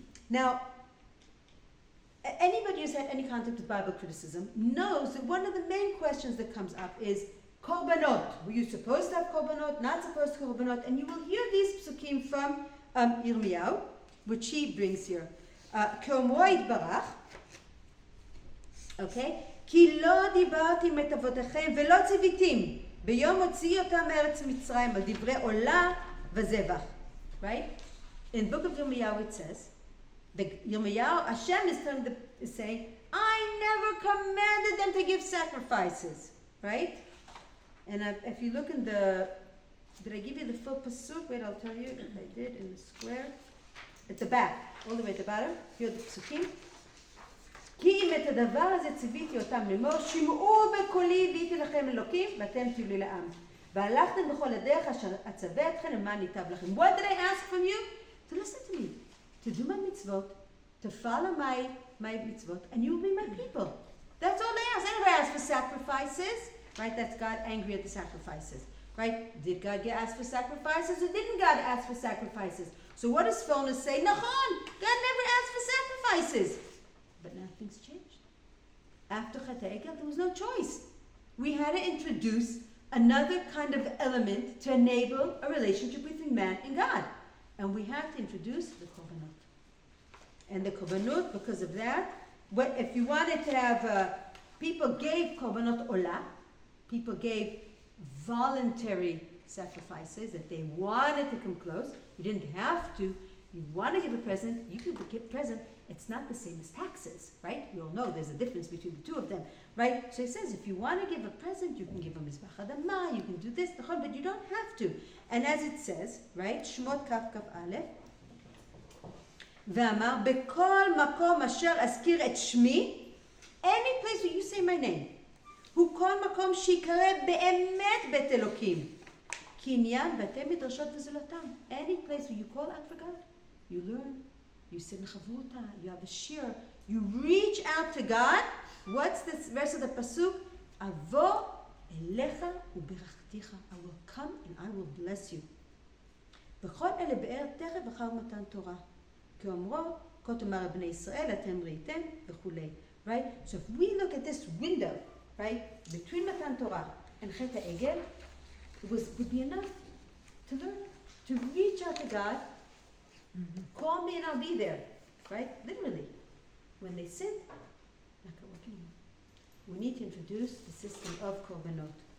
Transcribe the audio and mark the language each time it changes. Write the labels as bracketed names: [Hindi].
[English] Now, anybody who's had any contact with Bible criticism knows that one of the main questions that comes up is korbanot. Were you supposed to have korbanot? Not supposed to have korbanot? And you will hear these psukim from Yirmiyahu, which he brings here. [Hebrew] כאומרו יתברך, [English] okay? [Hebrew] כי לא דיברתי את אבותיכם ולא ציוויתים ביום הוציאי אותם מארץ מצרים על דברי עולה וזבח. [English] Right? In the book of Yirmiyahu it says, Hashem is saying, I never commanded them to give sacrifices. Right? And if you look in did I give you the full pasuk? Wait, I'll tell you if I did in the square. At the back, all the way at the bottom. Here are the psukim. [Hebrew] כי אם את הדבר הזה ציוויתי אותם לאמור, שמעו בקולי והייתי לכם אלוקים, ואתם תהיו לי לעם. והלכתם בכל הדרך אשר אצווה אתכם למען ייטב לכם. [English] What did I ask from you? To listen to me, to do my mitzvot, to follow my mitzvot, and you will be my people. That's all they asked. I never asked for sacrifices, right? That's God angry at the sacrifices, right? Did God ask for sacrifices, or didn't God ask for sacrifices? So what does Phonus say? Nachon, God never asked for sacrifices. But now things changed. After Tsipi Egert, there was no choice. We had to introduce another kind of element to enable a relationship between man and God. And we had to introduce the korbanot. And the korbanot, because of that, if you wanted to have, people gave korbanot olah, people gave voluntary sacrifices that they wanted to come close. You didn't have to. You want to give a present, you can give a present. It's not the same as taxes, right? You all know there's a difference between the two of them, right? So it says if you want to give a present, you can give a mizbach adama, you can do this, but you don't have to. And as it says, right? [Hebrew] Shmot kaf kaf aleph, ואמר בכל מקום אשר אזכיר את שמי, [English] any place where you say my name, [Hebrew] הוא כל מקום שיקרא באמת בית אלוקים. כי עניין בתי מדרשות וזולתם. [English] Any place where you call out for God, you learn, you sit in chavruta, you have a shir, you reach out to God. What's this verse of the pasuk? [Hebrew] Avo elecha uberachticha. [English] I will come and I will bless you. [Hebrew] בכל אלה באר תכף אחר מתן תורה. כאומרו, כה תאמר בני ישראל, אתם ראיתם, וכולי. [English] Right? So if we look at this window, right, between Matan Torah and Tsipi Egert, it would be enough to learn, to reach out to God. Call me and I'll be there, right? Literally. When they sin, we need to introduce the system of korbanot.